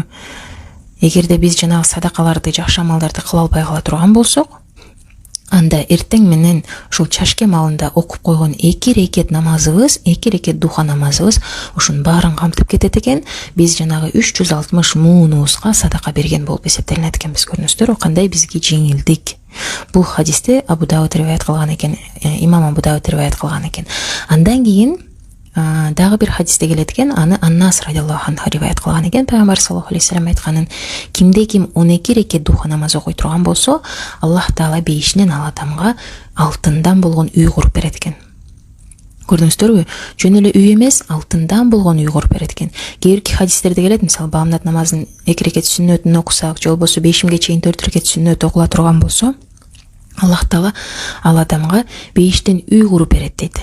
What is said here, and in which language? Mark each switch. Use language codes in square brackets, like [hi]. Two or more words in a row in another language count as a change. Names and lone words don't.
[ky] Эгерде биз жанагы садакаларды, жакшы амалдарды кыла албай кала турган болсок, анда эртең менен ушул чашке малында окуп койгон 2 рекет намазыбыз, 2 рекет духа намазыбыз ушунун баарын камтып кетет экен. Биз жанагы 360 муунубузга садака берген болуп эсептелинет экен. Биз көрдүңүздөрбү, кандай бизге жеңилдик. Бул хадисти Абу Дауд риваят кылган экен, имам Абу Дауд риваят кылган экен. Андан кийин дагы бир хадисте келет экен, аны Аннас [ar] رضي الله عنه [ky] риваят кылган экен. Пайгамбар [ar] صلى الله عليه وسلم [ky] айтканын, кимде ким 12 рекет духа намаз окуй турган болсо, Аллах Таала бейишинен ал адамга алтындан болгон үй куруп берет экен. Көрдүңүздөрбү? Жөн эле үй эмес, алтындан болгон үй куруп берет экен. Кээ бирки хадистерде келет, мисалы, баамдат намазын 2 рекет сүннөтүн окусак, же болбосо 5-ге чейин 4 рекет сүннөт окула турган болсо, Аллах Таала ал адамга бейиштен үй куруп берет дейт.